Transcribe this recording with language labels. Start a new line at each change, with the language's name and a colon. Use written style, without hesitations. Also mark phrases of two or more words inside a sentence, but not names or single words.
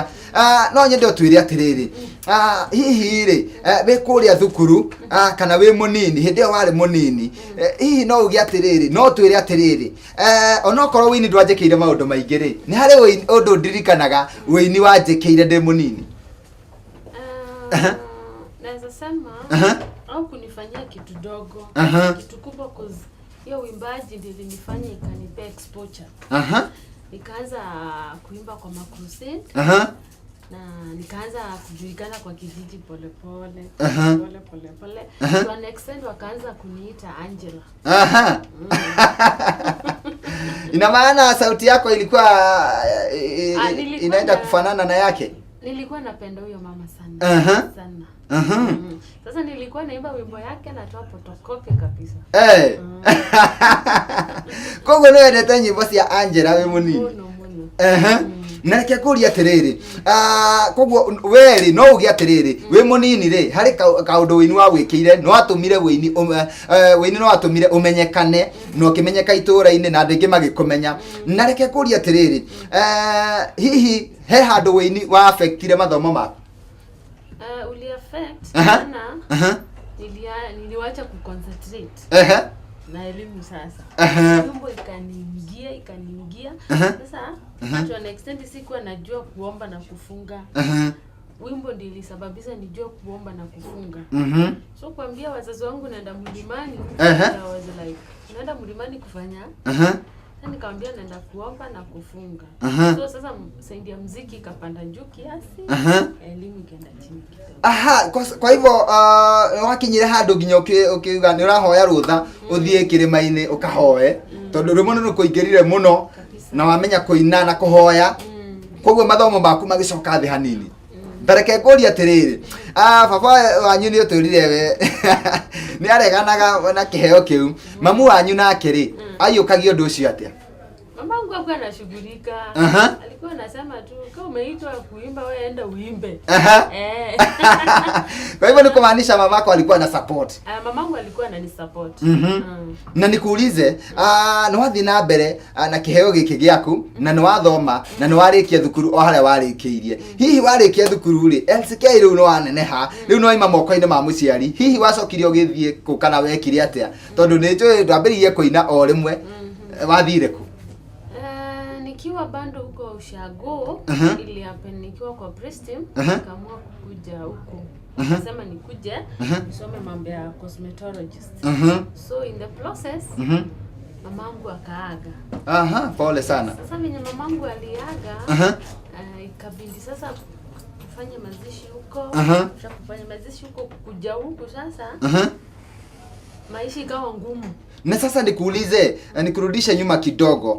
Kikuyu: No nyende utwire atiriri, hihi ri we kuria thukuru kana we munini hindi yo wari munini, hihi no ugi atiriri, no twire atiriri onokorwo wini ndwanjekeire maundu maingi ri ni hari undu ndirikanaga wini wanjekeire ndi munini?
Swahili: Naweza sema au kunifanyia kitu dogo, kitu kubwa, cause hiyo uimbaji ndilinifanya ikanipa exposure. Nikaanza kuimba kwa makrusade, na nikaanza kujulikana kwa kijiji pole pole
English: to an extent
Swahili: wakaanza kuniita Angela. Ina maana sauti yako ilikuwa inaenda kufanana na yake? Nilikuwa napenda huyo mama sana. Sana. Sasa nilikuwa naimba wimbo yake na toa photocopy kabisa.
Kikuyu: Kogo no endete nyimbo cia Angela we munini. Na reke kuria atiriri, koguo weri no ugi atiriri we munini ri hari kaundu wini wa gwikire no atumire wini no atumire umenyekane no kimenyeka itura-ini na ndingi magikumenya. Na reke kuria atiriri, hihi he handu wini wa affectire mathomo maku?
Swahili: Uli affect sana. Niliwacha kuconcentrate na elimu sasa. Wimbo ikaniingia. Sasa
English: to an extent
Swahili: sikuwa najua kuomba na kufunga. Wimbo ndio ilisababisha nijue kuomba na kufunga. So kuambia wazazi wangu naenda mlimani,
English: was like
Swahili: naenda mlimani kufanya. Sasa nikamwambia naenda kuomba na kufunga. So sasa saidi ya muziki ikapanda juu kiasi, elimu ikaenda chini kidogo.
Kikuyu: Kwa hivyo wakinyire handu nginya ukiuga ni urahoya rutha uthie kirima-ini ukahoe, tondu rimwe ni kuingirire muno na wamenya kuina na kuhoya, koguo mathomo maku magicoka thi hanini. Ndareke nguria atiriri, baba wanyu ni uturire we ni areganaga na kiheo kiu, mamu wanyu nake ri ayukagia undu ucio atia?
Swahili: Mamangu alikuwa anashughulika. Alikuwa anasema tu kama umeitwa kuimba wewe enda uimbe. Kwa hivyo ni kumaanisha mamako alikuwa na support. Mamangu alikuwa ananisupport.
Kikuyu: Na nikuulize, ni wathi na mbere na kiheo giki giaku na ni wathoma na ni warikia thukuru o haria warikiirie. Hihi warikia thukuru ri LCK riu no aneneha, riu no ima moko-ini ma muciari. Hihi wacokire ugithie ku kana wekire atia? Tondu ni njui ndwambiririe kuina o rimwe, wathire ku?
Swahili: Nikiwa bando huko Ushago, ili happen nikiwa kwa Prestige, nikaamua kukuja huko. Nasema nikuje nisome mambo ya cosmetologist. So
English: in the process
Swahili: mamangu akaaga. Pole sana. Sasa venye mamangu aliaga, ikabidi sasa kufanya mazishi huko. Kufanya mazishi huko, kuja huko sasa. Maisha ikawa ngumu. Na sasa nikuulize, nikurudisha nyuma kidogo.